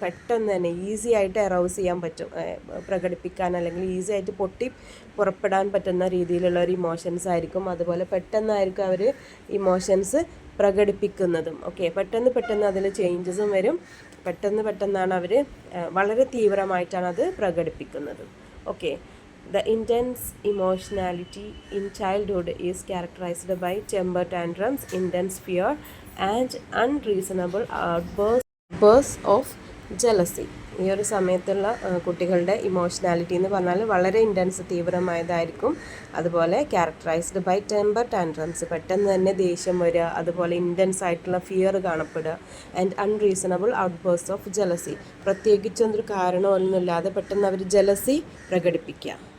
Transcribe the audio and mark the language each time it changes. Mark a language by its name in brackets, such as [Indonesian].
[Malayalam] പെട്ടെന്ന് തന്നെ ഈസി ആയിട്ട് അറൗസ് ചെയ്യാൻ പറ്റും, പ്രകടിപ്പിക്കാൻ, അല്ലെങ്കിൽ ഈസി ആയിട്ട് പൊട്ടി പുറപ്പെടാൻ പറ്റുന്ന രീതിയിലുള്ള ഒരു ഇമോഷൻസ് ആയിരിക്കും. അതുപോലെ പെട്ടെന്നായിരിക്കും അവർ ഇമോഷൻസ് പ്രകടിപ്പിക്കുന്നതും. ഓക്കെ, പെട്ടെന്ന് അതിൽ ചേഞ്ചസും വരും. പെട്ടെന്നാണ് അവർ വളരെ തീവ്രമായിട്ടാണ് അത് പ്രകടിപ്പിക്കുന്നത്. [English] Okay, the intense emotionality in childhood is characterized by temper tantrums, intense fear and unreasonable outbursts of jealousy. [Malayalam] ഈ ഒരു സമയത്തുള്ള കുട്ടികളുടെ ഇമോഷണാലിറ്റി എന്ന് പറഞ്ഞാൽ വളരെ ഇൻറ്റൻസ്, തീവ്രമായതായിരിക്കും. അതുപോലെ [English] characterized by temper tantrums, [Malayalam] പെട്ടെന്ന് തന്നെ ദേഷ്യം വരിക, അതുപോലെ ഇൻറ്റൻസ് ആയിട്ടുള്ള fear കാണപ്പെടുക, [English] and unreasonable outbursts of jealousy, [Malayalam] പ്രത്യേകിച്ചൊരു കാരണമൊന്നുമില്ലാതെ പെട്ടെന്ന് അവർ ജലസി പ്രകടിപ്പിക്കുക.